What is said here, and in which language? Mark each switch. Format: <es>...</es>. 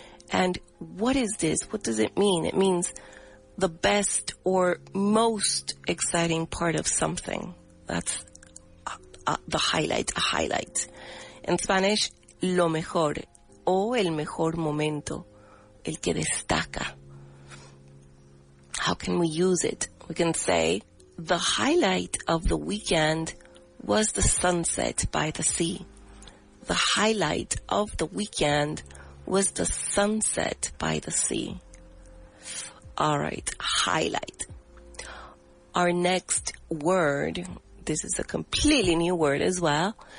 <en>And what is this? What does it mean? It means the best or most exciting part of something. That's the highlight, a highlight. In Spanish,</en> <es>lo mejor, o el mejor momento, el que destaca.</es> <en>How can we use it? We can say, the highlight of the weekend was the sunset by the sea. The highlight of the weekend was the sunset by the sea. All right, highlight. Our next word, this is a completely new word as well.</en>